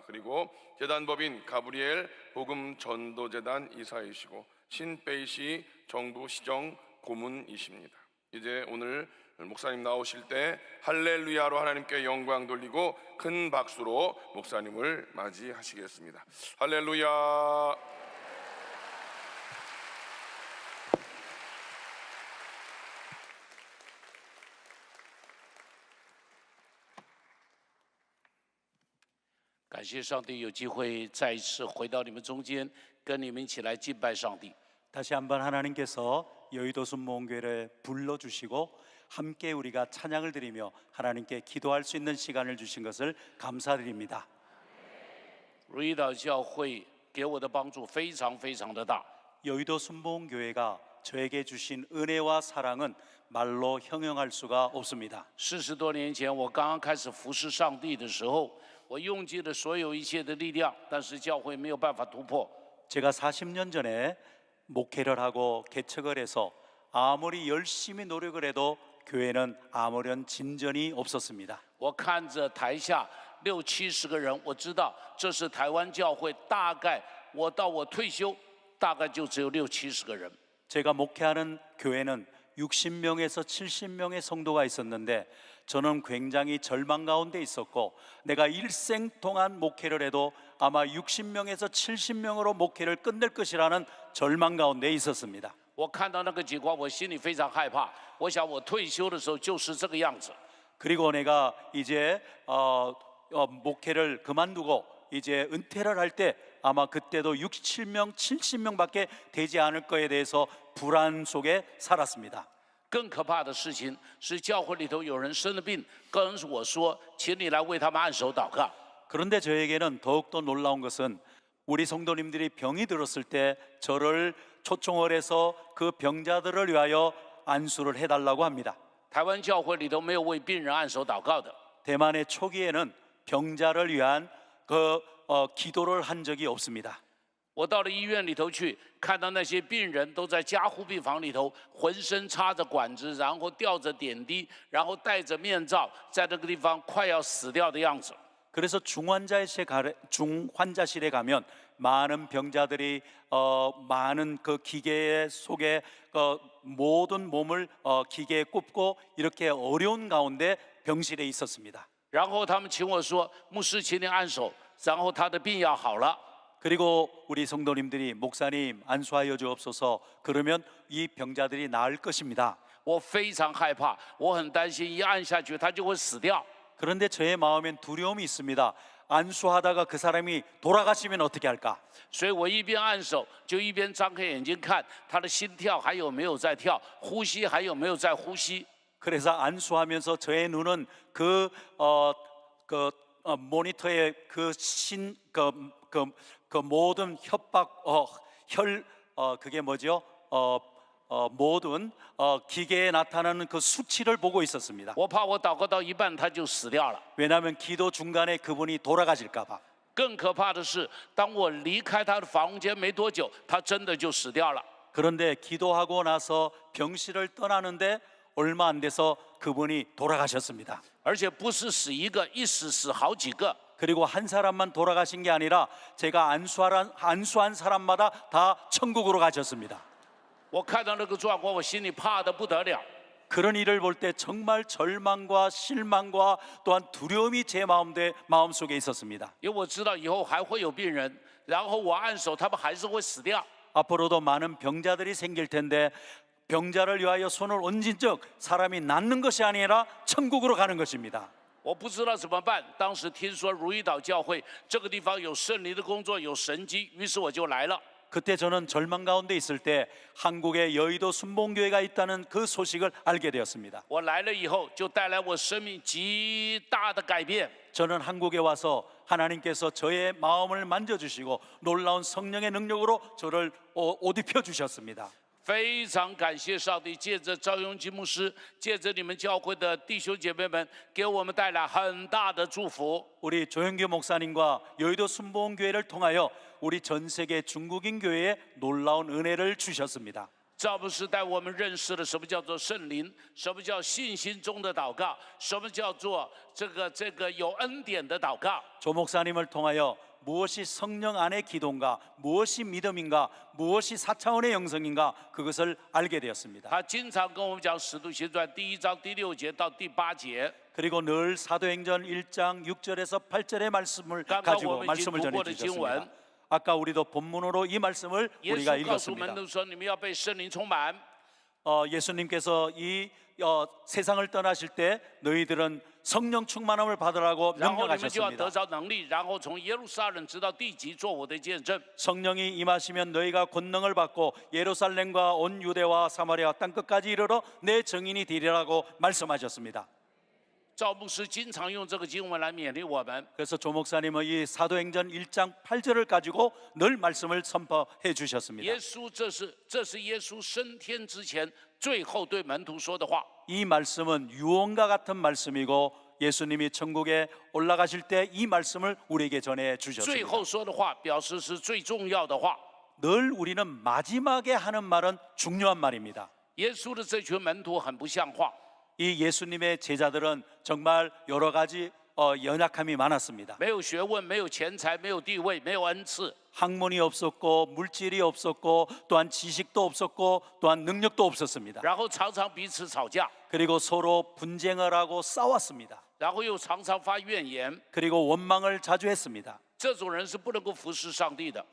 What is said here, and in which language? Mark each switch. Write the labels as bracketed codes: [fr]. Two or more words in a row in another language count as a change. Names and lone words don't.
[ko] 그리고 재단법인 가브리엘 복음 전도재단 이사이시고 신베이시 정부 시정 고문이십니다. 이제 오늘 목사님 나오실 때 할렐루야로 하나님께 영광 돌리고 큰 박수로 목사님을 맞이하시겠습니다. 할렐루야. [zh] 感谢上帝有机会再一次回到你们中间，跟你们一起来敬拜上帝。 [ko] 다시 한번 하나님께서 여의도 순복음교회를 불러주시고 함께 우리가 찬양을 드리며 하나님께 기도할 수 있는 시간을 주신 것을 감사드립니다. [zh] 如意岛教会给我的帮助非常的大。 [ko] 여의도 순복음교회가 저에게 주신 은혜와 사랑은 말로 형용할 수가 없습니다. [zh] 40 多年前，我刚刚开始服侍上帝的时候，我用尽了所有一切的力量，但是教会没有办法突破。 [ko] 제가 40년 전에 목회를 하고 개척을 해서 아무리 열심히 노력을 해도 교회는 아무런 진전이 없었습니다. [zh] 我看着台下60、70个人，我知道这是台湾教会，大概我到我退休，大概就只有60、70个人。 [ko] 제가 목회하는 교회는 60명에서 70명의 성도가 있었는데 저는 굉장히 절망 가운데 있었고 내가 일생 동안 목회를 해도 아마 60명에서 70명으로 목회를 끝낼 것이라는 절망 가운데 있었습니다. [zh] 我看到那个情况，我心里非常害怕。我想我退休的时候就是这个样子。 [ko] 그리고 내가 이제 목회를 그만두고 이제 은퇴를 할 때 아마 그때도 67명, 70명밖에 되지 않을 거에 대해서 불안 속에 살았습니다. [zh] 更可怕的事情是，教会里头有人生了病，跟我说：“请你来为他们按手祷告。” [ko] 그런데 저에게는 더욱더 놀라운 것은 우리 성도님들이 병이 들었을 때 저를 초청을 해서 그 병자들을 위하여 안수를 해달라고 합니다. [zh] 台湾教会里头没有为病人按手祷告的。 [ko] 대만의 초기에는 병자를 위한 기도를 한 적이 없습니다. [zh] 我到了医院里头去，看到那些病人都在加护病房里头，浑身插着管子，然后吊着点滴，然后戴着面罩，在这个地方快要死掉的样子。 [ko] 그래서 중환자실에 가면 많은 병자들이 많은 그 기계 속에 모든 몸을 기계에 꼽고 이렇게 어려운 가운데 병실에 있었습니다. [zh] 然后他们请我说：“牧师，请你按手，然后他的病要好了。” [ko] 그리고 우리 성도님들이 목사님 안수하여 주옵소서 그러면 이 병자들이 나을 것입니다. [zh] 我非常害怕，我很担心，一按下去他就会死掉。 [ko] 그런데 저의 마음엔 두려움이 있습니다. 안수하다가 그 사람이 돌아가시면 어떻게 할까? [zh] 所以我一边按手，就一边张开眼睛看他的心跳还有没有在跳，呼吸还有没有在呼吸。 [ko] 그래서 안수하면서 저의 눈은 그 모니터의 그 모든 협박 그게 뭐죠? 모든 기계에 나타나는 그 수치를 보고 있었습니다. [zh] 我怕我祷告到一半他就死掉了。 [ko] 왜냐하면 기도 중간에 그분이 돌아가실까봐. [zh] 更可怕的是，当我离开他的房间没多久，他真的就死掉了。 [ko] 그런데 기도하고 나서 병실을 떠나는데 얼마 안 돼서 그분이 돌아가셨습니다. [zh] 而且不是死一个，一死死好几个。 [ko] 그리고 한 사람만 돌아가신 게 아니라 제가 안수한 사람마다 다 천국으로 가셨습니다. [zh] 我看到那个状况，我心里怕得不得了。 [ko] 그런 일을 볼 때 정말 절망과 실망과 또한 두려움이 제 마음속에 있었습니다. [zh] 因为我知道以后还会有病人，然后我按手，他们还是会死掉。 [ko] 앞으로도 많은 병자들이 생길 텐데 병자를 위하여 손을 얹은 적 사람이 낫는 것이 아니라 천국으로 가는 것입니다. [zh] 我不知道怎么办。当时听说如意岛教会这个地方有圣灵的工作，有神迹，于是我就来了。 [ko] 그때 저는 절망 가운데 있을 때 한국에 여의도 순복음교회가 있다는 그 소식을 알게 되었습니다. [zh] 我来了以后，就带来我生命极大的改变。 [ko] 저는 한국에 와서 하나님께서 저의 마음을 만져주시고 놀라운 성령의 능력으로 저를 옷 입혀 주셨습니다. [zh] 非常感谢上帝，借着赵永基牧师，借着你们教会的弟兄姐妹们，给我们带来很大的祝福。 [ko] 우리 조영규 목사님과 여의도 순복음교회를 통하여 우리 전 세계 중국인 교회에 놀라운 은혜를 주셨습니다. [zh] 赵牧师带我们认识了什么叫做圣灵，什么叫信心中的祷告，什么叫做这个有恩典的祷告。 [ko] 조 목사님을 통하여 무엇이 성령 안의 기도인가, 무엇이 믿음인가, 무엇이 4차원의 영성인가 그것을 알게 되었습니다. [zh] 他经常跟我们讲《使徒行传》第1章第6节到第8节。 [ko] 그리고 늘 사도행전 1장 6절에서 8절의 말씀을 가지고 말씀을 전해 주셨습니다. 아까 우리도 본문으로 이 말씀을 [zh] 耶 [ko] 우리가 [zh] 稣告诉门 [ko] 읽었습니다. [zh] 徒说：“你们要被圣灵充满。” [ko] 예수님께서 이 세상을 떠나실 때 너희들은 성령 충만함을 받으라고 [zh] 然后你们就要 [ko] 명령하셨습니다. [zh] 得着能力，然后从耶路撒冷直到地极做我的见证。 [ko] 성령이 임하시면 너희가 권능을 받고 예루살렘과 온 유대와 사마리아 땅 끝까지 이르러 내 증인이 되리라고 말씀하셨습니다. [zh] 赵牧师经常用这个经文来勉励我们。 [ko] 그래서 조 목사님은 이 사도행전 1장 8절을 가지고 늘 말씀을 선포해 주셨습니다. [zh] 耶稣，这是耶稣升天之前最后对门徒说的话。 [ko] 이 말씀은 유언과 같은 말씀이고 예수님이 천국에 올라가실 때 이 말씀을 우리에게 전해 [zh] 最 [ko] 주셨습니다. [zh] 后说的话，表示是最重要的话。 [ko] 늘 우리는 마지막에 하는 말은 중요한 말입니다. [zh] 耶稣的这群门徒很不像话， [ko] 이 예수님의 제자들은 정말 여러 가지 연약함이 많았습니다. [zh] 没有学问，没有钱财，没有地位，没有恩赐。 [ko] 학문이 없었고 물질이 없었고 또한 지식도 없었고 또한 능력도 없었습니다. [zh] 然后常常彼此吵架。 [ko] 그리고 서로 분쟁을 하고 싸웠습니다. [zh] 然后又常常发怨言， [ko] 그리고 원망을 자주 했습니다. [zh] 这种人是不能够服侍上帝的。